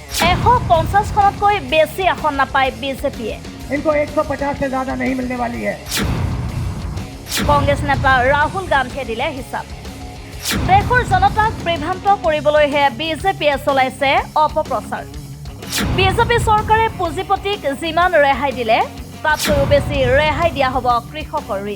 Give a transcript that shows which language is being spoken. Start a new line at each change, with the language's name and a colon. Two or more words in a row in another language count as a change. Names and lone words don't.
Assamese: 150খনতকৈ বেছি আসন নাপায় বিজেপিয়ে।
Hindi: इनको 150 से ज्यादा नहीं मिलने वाली है।
Assamese: কংগ্ৰেছ নেতা ৰাহুল গান্ধীয়ে দিলে হিচাপ। দেশৰ জনতাক বিভ্ৰান্ত কৰিবলৈহে বিজেপিয়ে চলাইছে অপপ্ৰচাৰ। বিজেপি চৰকাৰে পুঁজিপতিক যিমান ৰেহাই দিলে তাতকৈও বেছি ৰেহাই দিয়া হ'ব কৃষকৰ ঋণ।